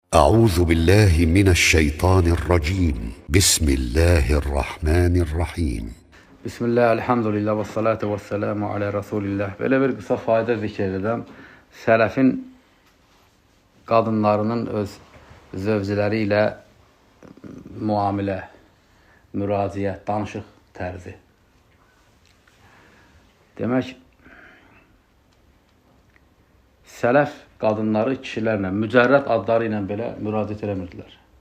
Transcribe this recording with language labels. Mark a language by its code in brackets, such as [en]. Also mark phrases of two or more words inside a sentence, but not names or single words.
[ar] أعوذ بالله من الشيطان الرجيم بسم الله الرحمن الرحيم Bismillah, الحمد لله و الصلاة و السلام على رسول الله. [az] Belə bir qısa fayda zikr edəm. Sələfin qadınlarının öz zövcələri ilə müamilə, müraciət, danışıq tərzi. Demək, sələf qadınları kişilərlə, mücərrəd adları ilə belə müraciət eləmirdilər.